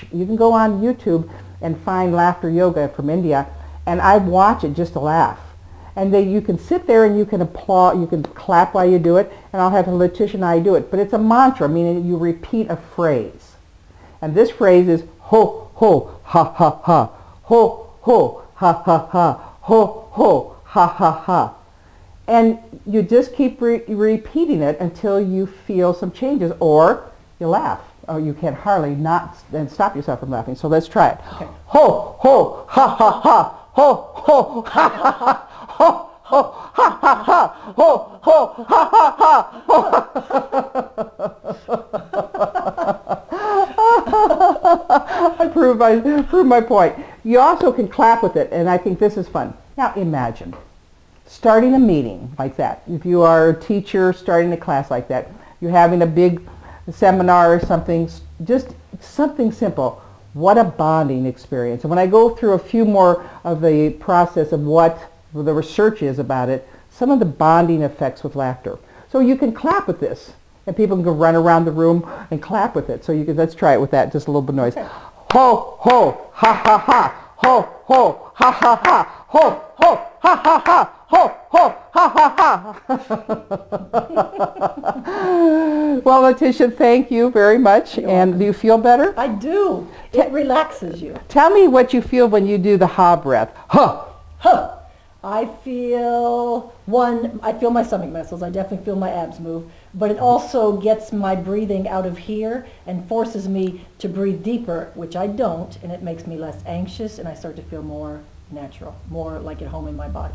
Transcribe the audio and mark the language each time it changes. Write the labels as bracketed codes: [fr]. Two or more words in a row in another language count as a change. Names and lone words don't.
[en] You can go on YouTube and find laughter yoga from India, and I watch it just to laugh. And you can sit there and you can applaud, you can clap while you do it, and I'll have Letitia and I do it. But it's a mantra, meaning you repeat a phrase. And this phrase is ho, ho, ha, ha, ha. Ho, ho, ha, ha, ha. Ho, ho, ha, ha, ha. And you just keep repeating it until you feel some changes, or you laugh. Oh, you can hardly not stop yourself from laughing. So let's try it. Okay. Ho, ho, ha, ha, ha. Ho, ho, ha, ha, ha. Ho, ho, ha, ha, ha. Ho, ho, ha, ha, ha. I proved my point. You also can clap with it, and I think this is fun. Now imagine starting a meeting like that. If you are a teacher starting a class like that, you're having a big seminar or something, just something simple. What a bonding experience. And when I go through a few more of the process of what the research is about it, some of the bonding effects with laughter. So you can clap with this, and people can go run around the room and clap with it. So let's try it with that, just a little bit of noise. Okay. Ho, ho, ha, ha, ha. Ho, ho, ha, ha, ha. Ho, ho, ha, ha, ha. Ho, ho, ha, ha, ha. Well, Letitia, thank you very much. And do you feel better? I do. It relaxes you. Tell me what you feel when you do the ha breath. Huh. Huh. I feel my stomach muscles. I definitely feel my abs move. But it also gets my breathing out of here and forces me to breathe deeper, which I don't, and it makes me less anxious, and I start to feel more natural, more like at home in my body.